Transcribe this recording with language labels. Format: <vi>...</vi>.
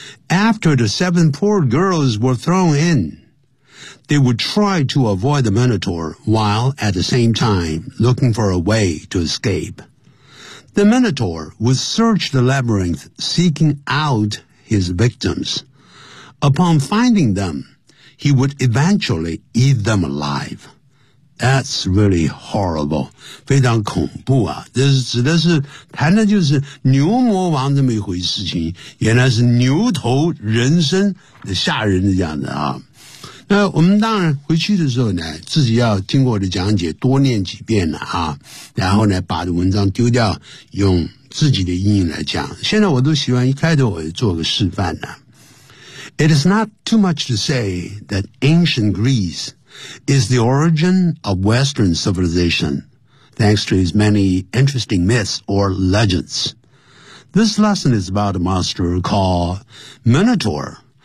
<en>After the 7 poor girls were thrown in,They would try to avoid the Minotaur while at the same time looking for a way to escape. The Minotaur would search the labyrinth seeking out his victims. Upon finding them, he would eventually eat them alive. That's really horrible.</en> <zh>非常恐怖啊。这是指的是谈的就是牛魔王这么一回事情，原来是牛头人身的吓人的这样的啊。那我们当然回去的时候呢，自己要经过我的讲解多念几遍了啊，然后呢把文章丢掉，用自己的英语来讲。现在我都喜欢一开头我就做个示范了。</zh> <en>It is not too much to say that ancient Greece is the origin of Western civilization, thanks to its many interesting myths or legends. This lesson is about a monster called Minotaur.</en>